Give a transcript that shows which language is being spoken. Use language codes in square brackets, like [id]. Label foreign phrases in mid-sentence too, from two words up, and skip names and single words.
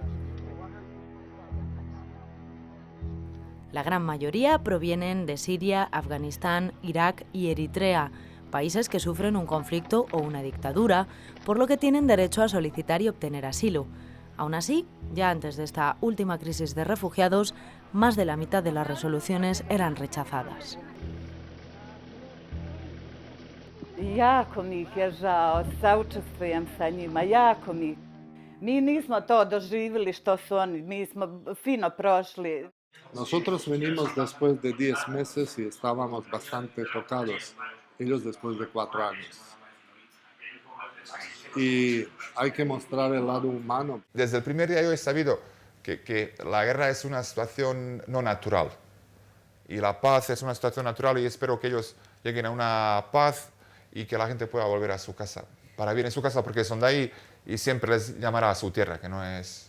[es] La gran mayoría provienen de Siria, Afganistán, Irak y Eritrea, países que sufren un conflicto o una dictadura, por lo que tienen derecho a solicitar y obtener asilo. Aún así, ya antes de esta última crisis de refugiados, más de la mitad de las resoluciones eran rechazadas. [bs] Jako mi ih je žao, saučestvujem sa njima, jako mi. Mi nismo to doživjeli što su oni, mi smo fino prošli. [es] Nosotros venimos después de 10 meses y estábamos bastante tocados, ellos después de 4 años. Y hay que mostrar el lado humano. Desde el primer día yo he sabido que la guerra es una situación no natural y la paz es una situación natural y espero que ellos lleguen a una paz y que la gente pueda volver a su casa, para vivir en su casa porque son de ahí y siempre les llamará a su tierra, que no es...